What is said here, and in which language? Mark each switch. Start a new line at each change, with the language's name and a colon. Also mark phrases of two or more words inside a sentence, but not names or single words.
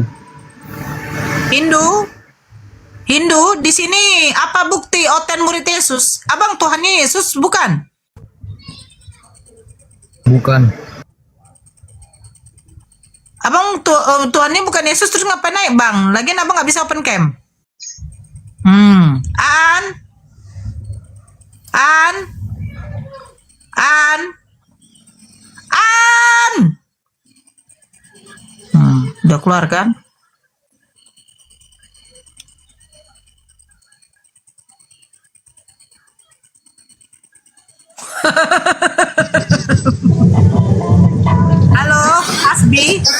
Indonesian: Hindu? Hindu, di sini apa bukti Oten murid Yesus? Abang Tuhan Yesus bukan? Bukan. Abang Tuhannya bukan Yesus, terus ngapain naik, Bang? Lagian abang nggak bisa
English: open cam.
Indonesian: Aan? Aan? Aan? Aan? Udah keluar kan? Halo, Asbi.